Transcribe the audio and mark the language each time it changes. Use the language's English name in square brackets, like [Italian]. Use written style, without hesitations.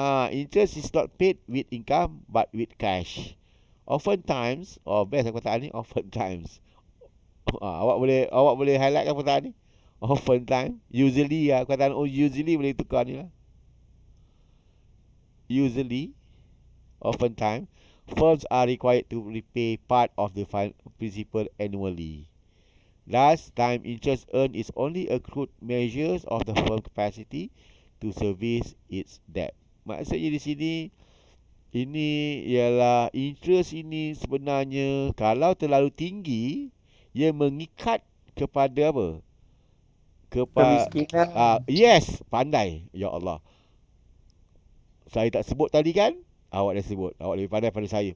[English] Interest is not paid with income but with cash. Oftentimes, best [Malay] perkataan ni, [English] oftentimes. [Malay] Awak boleh highlightkan perkataan ni. [English] Oftentimes, usually [Malay] perkataan usually boleh tukar ni lah. [English] Usually, oftentimes, firms are required to repay part of the principal annually. Last time interest earned is only accrued measures of the firm capacity to service its debt. [Malay] Maksudnya di sini, ini ialah interest ini sebenarnya kalau terlalu tinggi, ia mengikat kepada apa? Kemiskinan. [English] Yes, [Malay] pandai. Ya Allah. Saya tak sebut tadi kan? Awak dah sebut. Awak lebih pandai pada saya.